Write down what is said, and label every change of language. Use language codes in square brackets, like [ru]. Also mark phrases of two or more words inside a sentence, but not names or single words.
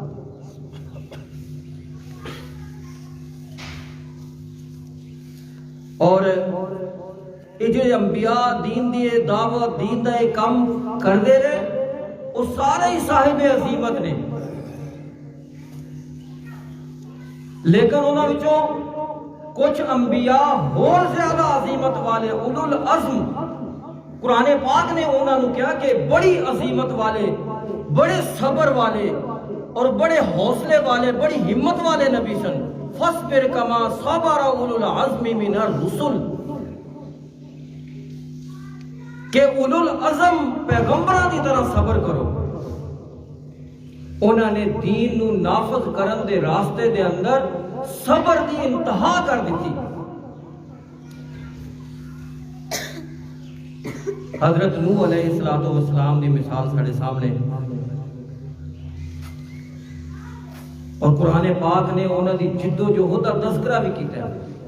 [pa] اور یہ جو انبیاء دین دی دعوت، دین دا ایک کام کر دے رہے، وہ سارے ہی صاحب عظیمت نے، لیکن انہاں وچوں کچھ انبیاء اور زیادہ عظیمت والے اولو العزم، قرآن پاک نے انہاں نو کیا کہ بڑی عظیمت والے، بڑے صبر والے اور بڑے حوصلے والے، بڑی ہمت والے نبی سن۔ [ar] فَاصْبِرْ كَمَا صَبَرَ أُولُو الْعَزْمِ مِنَ الرُّسُلِ، [pa] کہ اولو العزم پیغمبران دی طرح صبر کرو۔ انہوں نے دین نو نافذ کرن دے راستے دے اندر صبر دی انتہا کر دیتی۔ حضرت نوح علیہ السلام دی مثال ساڑے سامنے، اور قرآن پاک نے انہوں دی جد و جہد دا تذکرہ بھی کیتا ہے۔